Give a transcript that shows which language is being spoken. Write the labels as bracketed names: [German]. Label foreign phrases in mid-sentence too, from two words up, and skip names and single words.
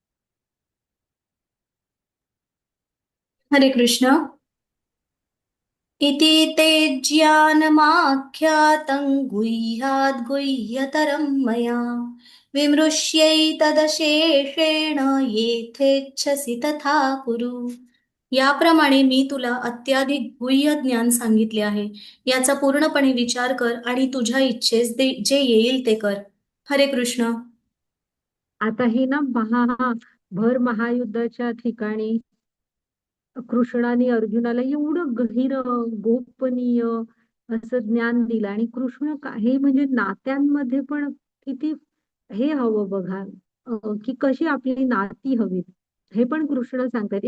[Marathi] हरे कृष्ण. [Sanskrit] इति ते ज्ञानमाख्यातं गुह्याद् गुह्यतरं मया विमृश्यैतदशेषेण येथेच्छसि तथा कुरु. [Marathi] याप्रमाणे मी तुला अत्याधिक गुह्य ज्ञान सांगितले आहे. याचा पूर्णपणे विचार कर आणि तुझ्या इच्छेस जे येईल ते कर. हरे कृष्ण. आता हे ना भर महायुद्धाच्या ठिकाणी कृष्णाने अर्जुनाला एवढं गहिर गोपनीय असं ज्ञान दिलं आणि कृष्ण हे म्हणजे नात्यांमध्ये पण किती हे हवं बघा, की कशी आपली नाती हवीत हे पण कृष्ण सांगतात.